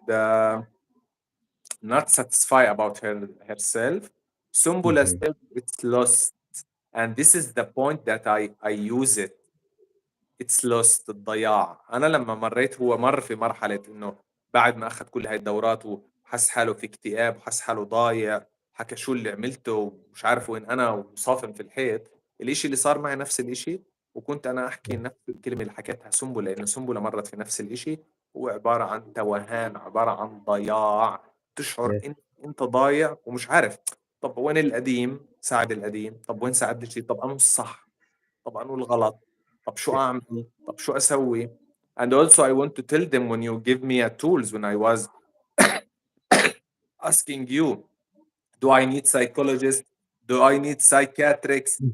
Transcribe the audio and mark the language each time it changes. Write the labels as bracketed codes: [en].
[en] and not satisfied about herself. Sumbula Mhm. said it's lost, and this is the point that I use it. It's lost الضياع. [ar] أنا لما مريت هو مر في مرحلة إنه بعد ما أخذ كل هاي الدورات وحس حاله في اكتئاب وحس حاله ضايع، حكى شو اللي عملته ومش عارف وين أنا وصافن في الحيط. الإشي اللي صار معي نفس الإشي، وكنت أنا أحكي نفس الكلمة اللي حكيتها سنبلة، لأنه سنبلة مرت في نفس الإشي. هو عبارة عن توهان، عبارة عن ضياع، تشعر [en] Yes. [ar] إن أنت ضايع ومش عارف طب وين القديم ساعد القديم، طب وين ساعد الجديد، طب أنو الصح، طب أنو الغلط، طب شو أعمل، طب شو أسوي. [en] And also I want to tell them when you give me a tools, when I was asking you, do I need psychologists? Do I need psychiatrists?